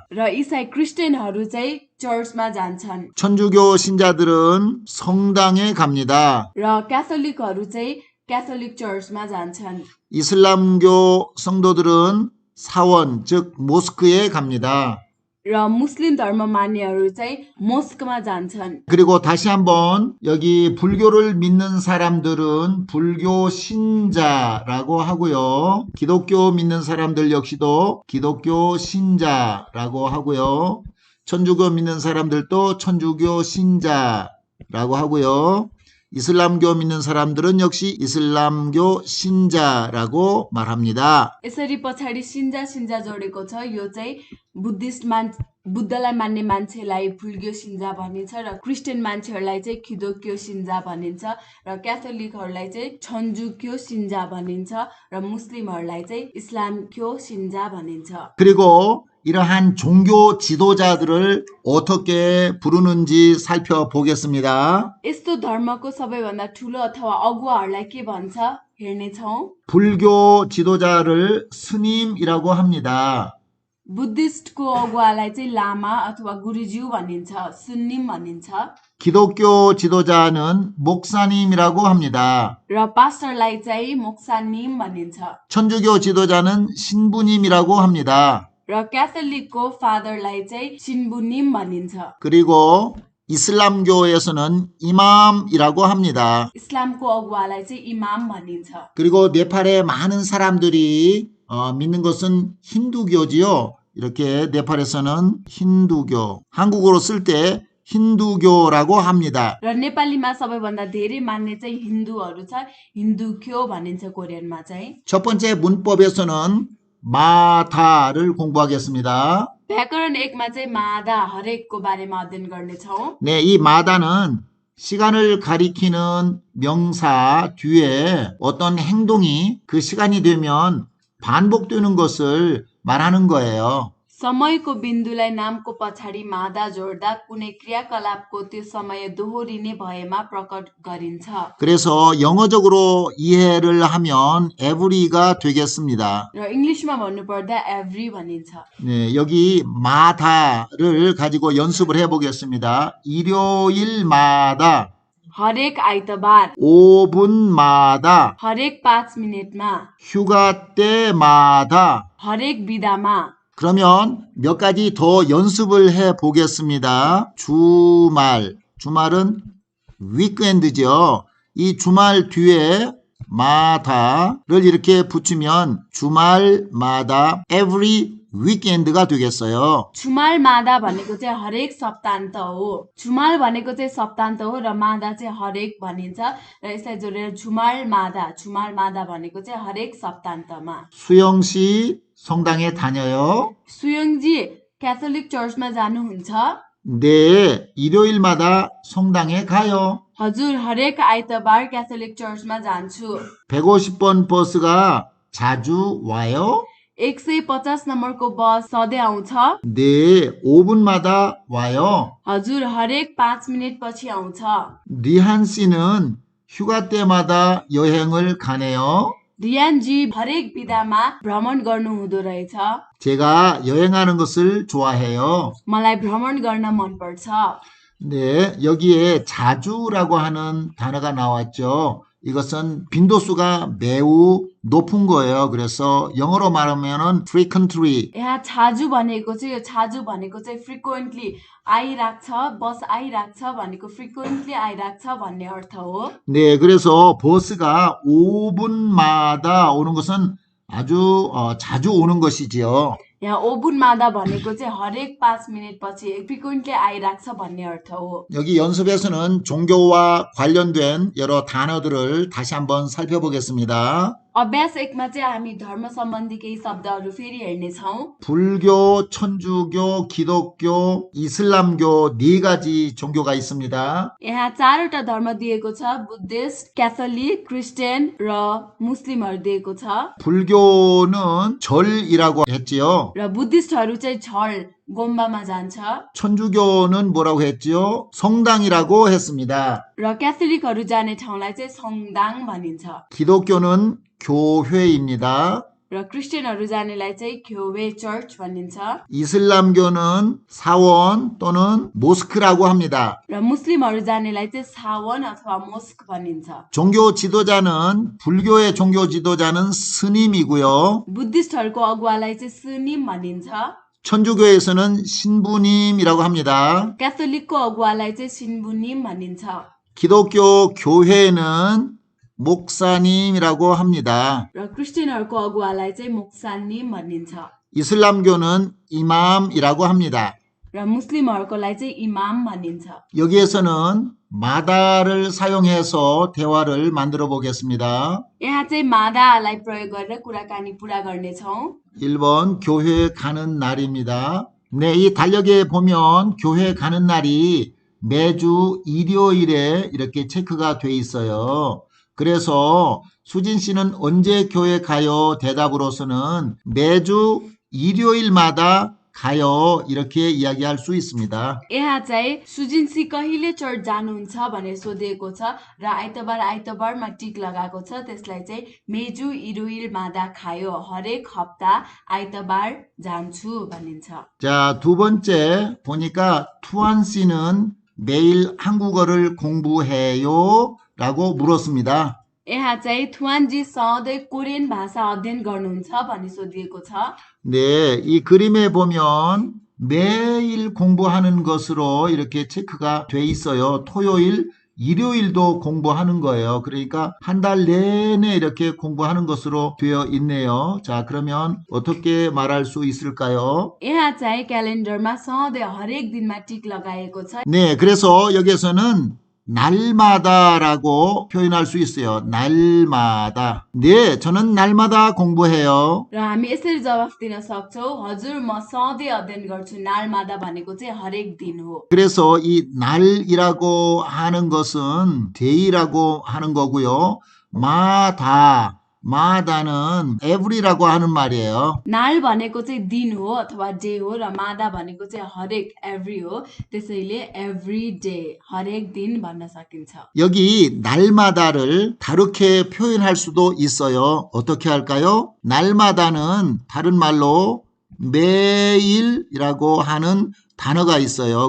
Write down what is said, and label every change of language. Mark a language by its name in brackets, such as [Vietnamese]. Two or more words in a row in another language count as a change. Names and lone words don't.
[Nepali] र इसाई क्रिस्चियनहरू चाहिँ चर्चमा जान्छन् [Korean] 천주교 신자들은 성당에 갑니다. [Nepali] र क्याथोलिकहरू चाहिँ क्याथोलिक चर्चमा जान्छन्। [Korean] 이슬람교 성도들은 사원, 즉 모스크에 갑니다. [Nepali] र मुस्लिम धर्म मान्नेहरू चाहिँ मोस्कमा जान्छन्। [Korean] 그리고 다시 한번 여기 불교를 믿는 사람들은 불교 신자라고 하고요. 기독교 믿는 사람들 역시도 기독교 신자라고 하고요. 천주교 믿는 사람들도 천주교 신자라고 하고요. 이슬람교 믿는 사람들은 역시 이슬람교 신자라고 말합니다. [Nepali] यसरी पछाडि सिन्जा जोडेको छ। यो चाहिँ बुद्धलाई मान्ने मान्छेलाई [Korean] 불교 신자 [Nepali] भनिन्छ र क्रिस्चियन मान्छेहरूलाई चाहिँ [Korean] 기독교 신자 [Nepali] भनिन्छ र क्याथोलिकहरूलाई चाहिँ [Korean] 천주교 신자 [Nepali] भनिन्छ र मुस्लिमहरूलाई चाहिँ [Korean] 이슬람교 신자 [Nepali] भनिन्छ। [Korean] 그리고 이러한 종교 지도자들을 어떻게 부르는지 살펴보겠습니다. [Nepali] यस्तो धर्मको सबैभन्दा ठुलो अथवा अगुवाहरूलाई के भन्छ हेर्नेछौँ। [Korean] 불교 지도자를 스님이라고 합니다. [Nepali] बुद्धिस्टको अगुवालाई चाहिँ लामा अथवा गुरुज्यू भनिन्छ, सुन्निम भनिन्छ [Korean] 기독교 지도자는 목사님이라고 합니다. [Nepali] र पास्टरलाई चाहिँ मोक्सानिम भनिन्छ [Korean] 천주교 지도자는 신부님이라고 합니다. [Nepali] र क्याथोलिकको फादरलाई चाहिँ सिन्बुनिम भनिन्छ। [Korean] 그리고 이슬람교에서는 이맘이라고 합니다. [Nepali] इस्लामको अगुवालाई चाहिँ इमाम भनिन्छ। [Korean] 그리고 네팔의 많은 사람들이 믿는 것은 힌두교지요. 이렇게 네팔에서는 힌두교, 한국어로 쓸 때 힌두교라고 합니다. [Nepali] र नेपालीमा सबैभन्दा धेरै मान्ने चाहिँ हिन्दूहरू छ, हिन्दुक्यो भनिन्छ कोरियनमा चाहिँ। [Korean] 첫 번째 문법에서는 마다를 공부하겠습니다. [Nepali] व्याकरण 1मा चाहिँ मादा हरेकको बारेमा अध्ययन गर्नेछौँ। [Korean] 네, 이 마다는 시간을 가리키는 명사 뒤에 어떤 행동이 그 시간이 되면 반복되는 것을 말하는 거예요. [Nepali] समयको बिन्दुलाई नामको पछाडि मादा जोड्दा कुनै क्रियाकलापको त्यो समय दोहोरिने भएमा प्रकट गरिन्छ। [Korean] 그래서 영어적으로 이해를 하면 every가 되겠습니다. [Nepali] र इंग्लिशमा भन्नुपर्दा एभ्री भनिन्छ। [Korean] 네, 여기 마다를 가지고 연습을 해보겠습니다. 일요일마다, [Nepali] हरेक आइतबार, [Korean] 5분마다, [Nepali] हरेक 5 मिनेटमा, [Korean] 휴가 때마다. [Nepali] हरेक बिदामा। [Korean] 그러면 몇 가지 더 연습을 해 보겠습니다. 주말은 위크엔드죠. 이 주말 뒤에 마다를 이렇게 붙이면 주말마다 [English] every weekend [Korean] 가 되겠어요. [Nepali] 주말마다 भनेको चाहिँ हरेक सप्तान्त हो। 주말 भनेको चाहिँ सप्तान्त हो र मादा चाहिँ हरेक भनिन्छ र यसलाई जोडेर 주말마다 भनेको चाहिँ हरेक सप्तान्तमा। [Korean] 수영 씨 성당에 다녀요? [Nepali] 수영जी क्याथोलिक चर्चमा जानुहुन्छ? [Korean] 네, 일요일마다 성당에 가요. [Nepali] हजुर हरेक आइतबार क्याथोलिक चर्चमा जान्छु। [Korean] 150번 버스가 자주 와요? [Nepali] 150 नम्बरको बस सधैँ आउँछ? [Korean] 네, 5분마다 와요. [Nepali] हजुर हरेक 5 मिनेट पछि आउँछ। [Korean] 리한 씨는 휴가 때마다 여행을 가네요. [Nepali] रियानजी हरेक बिदामा भ्रमण गर्नु हुँदो रहेछ। [Korean] 제가 여행하는 것을 좋아해요. [Nepali] मलाई भ्रमण गर्न मनपर्छ। [Korean] 네, 여기에 자주라고 하는 단어가 나왔죠. 이것은 빈도수가 매우 높은 거예요. 그래서 영어로 말하면은 frequently. [Nepali] यहाँ छाजु भनेको चाहिँ यो छाजु भनेको चाहिँ फ्रिक्वेन्टली आइराख्छ, बस आइराख्छ भनेको फ्रिक्वेन्टली आइराख्छ भन्ने अर्थ हो। [Korean] 네, 그래서 버스가 5분마다 오는 것은 아주 자주 오는 것이지요. [Nepali] यहाँ 5분마다 भनेको चाहिँ हरेक 5 मिनेट पछि फ्रिक्वेन्टली आइराख्छ भन्ने अर्थ हो। [Korean] 여기 연습에서는 종교와 관련된 여러 단어들을 다시 한번 살펴보겠습니다. [Nepali] अभ्यास 1मा चाहिँ हामी धर्म सम्बन्धी केही शब्दहरू फेरि हेर्नेछौँ। [Korean] 불교, 천주교, 기독교, 이슬람교 네 가지 종교가 있습니다. [Nepali] यहाँ 4वटा धर्म दिएको छ, बुद्धिस्ट, क्याथोलिक, क्रिस्चियन र मुस्लिमहरू दिएको छ। [Korean] 불교는 절이라고 했지요. [Nepali] र बुद्धिस्टहरू चाहिँ झल गोम्बामा जान्छ [Korean] 천주교는 뭐라고 했지요? 성당이라고 했습니다. [Nepali] र क्याथोलिकहरू जाने ठाउँलाई चाहिँ सङ्दाङ भनिन्छ [Korean] 기독교는 교회입니다. [Nepali] र क्रिस्चियनहरू जानेलाई चाहिँ ख्योवे चर्च भनिन्छ [Korean] 이슬람교는 사원 또는 모스크라고 합니다. [Nepali] र मुस्लिमहरू जानेलाई चाहिँ सावन अथवा मोस्क भनिन्छ। [Korean] 종교 지도자는 불교의 종교 지도자는 스님이고요. [Nepali] बुद्धिस्टहरूको अगुवालाई चाहिँ सुनिम भनिन्छ। [Korean] 천주교에서는 신부님이라고 합니다. [Nepali] क्याथोलिकको अगुवालाई चाहिँ सिन्बुनिम भनिन्छ। [Korean] 기독교 교회는 목사님이라고 합니다. [Nepali] र क्रिस्चियनहरूको अगुवालाई चाहिँ मोक्सानिम भनिन्छ। [Korean] 이슬람교는 이맘이라고 합니다. [Nepali] र मुस्लिमहरूकोलाई चाहिँ इमाम भनिन्छ। [Korean] 여기에서는 마다를 사용해서 대화를 만들어 보겠습니다. [Nepali] यहाँ चाहिँ मादालाई प्रयोग गरेर कुराकानी पुरा गर्नेछौँ। [Korean] 1번 교회 가는 날입니다. 네, 이 달력에 보면 교회 가는 날이 매주 일요일에 이렇게 체크가 돼 있어요. 그래서 수진 씨는 언제 교회 가요? 대답으로서는 매주 일요일마다 가요. 이렇게 이야기할 수 있습니다. [Nepali] यहाँ चाहिँ सुजिन्सी कहिले चर्च जानुहुन्छ भनेर सोधिएको छ र आइतबारमा टिक लगाएको छ। त्यसलाई चाहिँ [Korean] 매주 일요일 마다 가요, [Nepali] हरेक हप्ता आइतबार जान्छु भनिन्छ। [Korean] 자, 두 번째 보니까 투안 씨는 매일 한국어를 공부해요? 라고 물었습니다. [Nepali] यहाँ चाहिँ थुवानजी सधैँ कोरियन भाषा अध्ययन गर्नुहुन्छ भनी सोधिएको छ। [Korean] 네, 이 그림에 보면 매일 공부하는 것으로 이렇게 체크가 돼 있어요. 토요일, 일요일도 공부하는 거예요. 그러니까 한 달 내내 이렇게 공부하는 것으로 되어 있네요. 자, 그러면 어떻게 말할 수 있을까요? [Nepali] यहाँ चाहिँ क्यालेन्डरमा सधैँ हरेक दिनमा टिक लगाएको छ। [Korean] 네, 그래서 여기에서는 날마다라고 표현할 수 있어요. 날마다. 네, 저는 날마다 공부해요. [Nepali] र हामी यसरी जवाफ दिन सक्छौँ, हजुर म सधैँ अध्ययन गर्छु। नालमादा भनेको चाहिँ हरेक दिन हो। [Korean] 그래서 이 날이라고 하는 것은 데이라고 하는 거고요. 마다는 every라고 하는 말이에요. [Nepali] नाल भनेको चाहिँ दिन हो अथवा डे हो र मादा भनेको चाहिँ हरेक एभ्री हो। त्यसैले [English] every day [Nepali] हरेक दिन भन्न सकिन्छ। [Korean] 여기 날마다를 다르게 표현할 수도 있어요. 어떻게 할까요? 날마다는 다른 말로 매일이라고 하는 단어가 있어요.